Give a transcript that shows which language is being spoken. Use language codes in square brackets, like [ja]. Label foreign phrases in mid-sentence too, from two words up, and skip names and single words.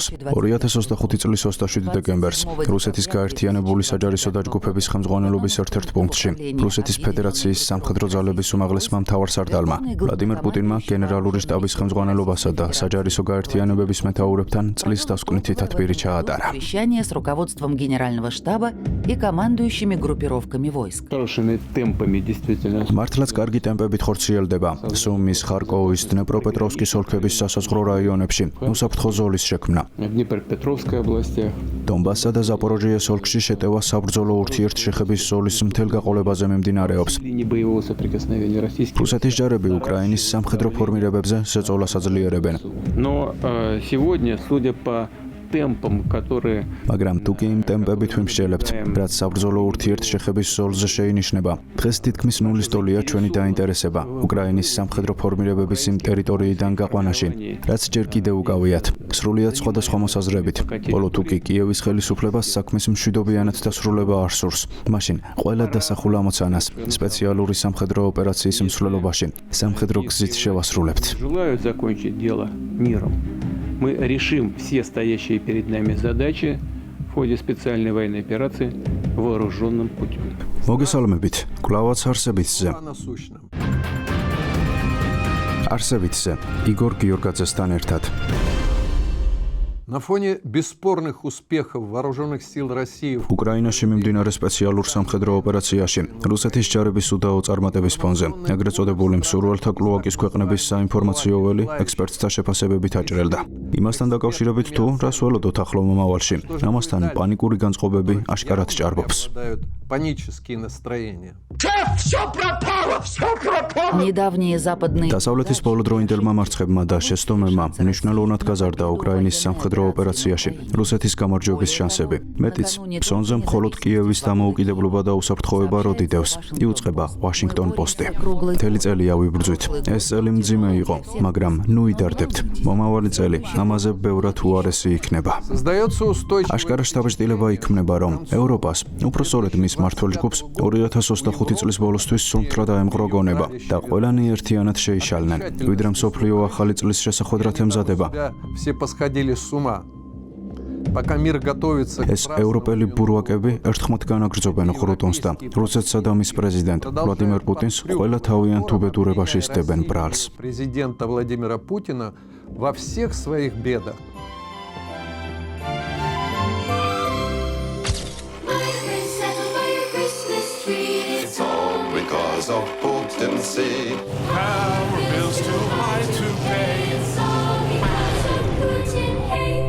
[ka] 2025 წლის 27 დეკემბერს რუსეთის გაერთიანებული საჯარისო დაჯგუფების ხელმძღვანელობის ერთ-ერთ პუნქტში რუსეთის ფედერაციის სამხედრო ძალების უმაღლესმა მთავარსარდალმა ვლადიმერ პუტინმა გენერალური შტაბის ხელმძღვანელობასა და საჯარისო გაერთიანებების მეთაურებთან წლის დასკვნითი თათბირი ჩაატარა. [ru] С руководством генерального штаба и командующими группировками войск. Хорошими темпами, действительно. [ka] მართლაც კარგი ტემპებით ხორციელდება სუმის, ხარკოვის, დნეპროპეტროვსკის ოლქების სასაზღვრო რაიონებში უსაფრთხო ზოლის შექმნა. [ru] Днепропетровской области. [ka] დონბასსა და ზაპოროჟიეს ოლქში შეტევა საბრძოლო ურთიერთშეხების ზოლის მთელ გაყოლებაზე მიმდინარეობს. რუსეთის ჯარები უკრაინის სამხედრო ფორმირებებზე ზეწოლას აძლიერებენ. [ru] Но сегодня, судя по темпам, которые [ka] მაგრამ თუ კი იმ ტემპებით ვიმსჯელებთ, რაც საბრძოლო ურთიერთშეხების ზოლზე შეინიშნება, დღეს თითქმის ნულის ტოლია ჩვენი დაინტერესება უკრაინის სამხედრო ფორმირებების იმ ტერიტორიიდან გაყვანაში, რაც ჯერ კიდევ უკავიათ, სრულიად სხვადასხვა მოსაზრებით. ბოლო თუ კი კიევის ხელისუფლებას საქმის მშვიდობიანად დასრულება არ სურს, მაშინ ყველა დასახულ ამოცანას სპეციალური სამხედრო ოპერაციის მსვლელობაში სამხედრო გზით შევასრულებთ. [ru] желают закончить дело миром. Мы решим все стоящие перед нами задачи в ходе специальной военной операции вооруженным путем. [ka] მოგესალმებით, კვლავაც არსებითზე. არსებითზე, იგორ გიორგაძესთან ერთად. [ru] На фоне бесспорных успехов вооруженных сил России [ka] უკრაინაში მიმდინარე სპეციალურ სამხედრო ოპერაციაში რუსეთის ჯარების უდაო წარმატების ფონზე ეგრეთ წოდებული მსურველთა კლოაკის ქვეყნების საინფორმაციო ველი ექსპერტთა შეფასებებით აჭრელდა. იმასთან დაკავშირებით თუ რას ველოდოთ ახლო მომავალში, ამასთან პანიკური განწყობები აშკარად ჭარბობს. [ru] панические настроения. Недавние западные [ka] დასავლეთის ბოლოდროინდელმა მარცხებმა და შეცდომებმა მნიშვნელოვნად გაზარდა უკრაინის სამხედრო ოპერაციაში რუსეთის გამარჯვების შანსები. მეტიც, ფსონზე მხოლოდ კიევის დამოუკიდებლობა და უსაფრთხოება როდიდევს, იუწყება Washington Post-ი. მთელი წელი ავიბრძვით. ეს წელი მძიმე იყო, მაგრამ ნუ იდარდებთ. მომავალი წელი ამაზე ბევრად უარესი იქნება. [ru] Создается устойчивый [ka] აშკარა შთაბეჭდილება იქმნება, რომ ევროპას, უფრო სწორედ მის მმართველ ჯგუფს 2025 წლის ბოლოსთვის სუნთქლა დაემღრო გონება და ყველანი ერთიანად შეიშალნენ, ვიდრე მსოფლიო ახალი წლის შესახვედრად ემზადება. [ru] все посходили с ума. Пока мир готовится к [ka] ეს ევროპელი ბურვაკები ერთხმად განაგრძობენ ხრუტონს და რუსეთსა და მის პრეზიდენტ ვლადიმერ პუტინს ყველა თავიანთ უბედურებაში სდებენ ბრალს. [ru] президента Владимира Путина во всех своих бедах. [en] It's all because of Putin's seed. Power bills too high to pay. It's all because of Putin hate.